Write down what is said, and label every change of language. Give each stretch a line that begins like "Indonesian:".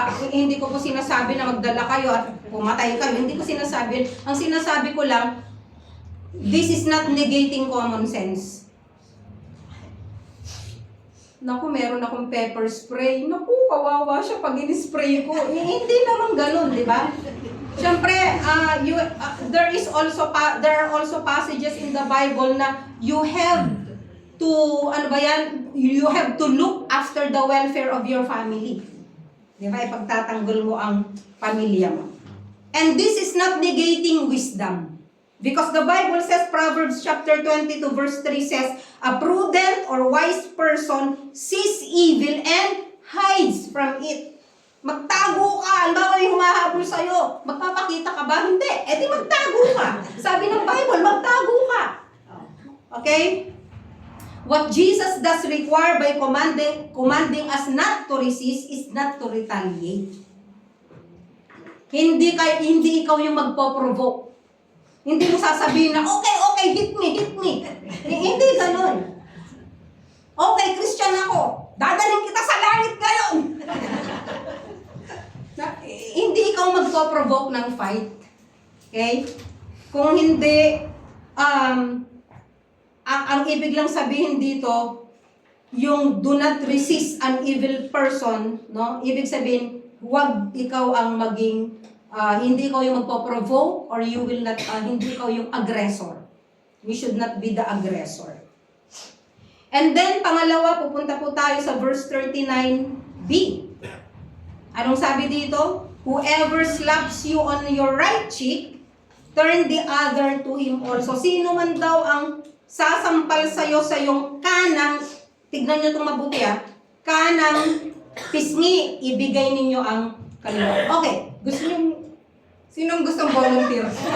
Filipino: hindi ko po sinasabi na magdala kayo at pumatay kayo. Hindi ko sinasabi. Ang sinasabi ko lang,
English: this is not negating common sense.
Filipino: Naku, meron akong pepper spray. Naku, kawawa siya pag in-spray ko. Hindi naman ganun, di ba? Siyempre,
English: there are also passages in the Bible na you have to, you have to look after the welfare of your family.
Filipino: Di ba? Ipagtatanggol mo ang pamilya mo.
English: And this is not negating wisdom. Because the Bible says, Proverbs chapter 22 verse 3 says, a prudent or wise person sees evil and hides from it.
Filipino: Magtago ka. Halimbawa may humahabol sa'yo. Magpapakita ka ba? Hindi. E di magtago ka. Sabi ng Bible, magtago ka.
English: Okay? What Jesus does require by commanding us not to resist is not to retaliate.
Filipino: Hindi ikaw yung magpo-provoke. Hindi mo sasabihin na,
English: okay, hit me.
Filipino: Hindi ganun. Okay, Christian ako. Dadaling kita sa langit ngayon. Hindi ikaw magpo-provoke ng fight. Okay? Kung hindi, ang ibig lang sabihin dito, yung
English: do not resist an evil person,
Filipino: no? Ibig sabihin, huwag ikaw ang maging hindi ikaw yung magpo-provoke
English: or you will not,
Filipino: hindi ikaw yung aggressor.
English: You should not be the aggressor. And then,
Filipino: pangalawa, pupunta po tayo sa verse 39b. Anong sabi dito?
English: Whoever slaps you on your right cheek, turn the other to him also.
Filipino: Sino man daw ang sasampal sa'yo sa iyong kanang, tignan nyo itong mabuti kanang pisngi, ibigay ninyo ang kaliwa. Okay, gusto nyo, sinong gustong volunteer?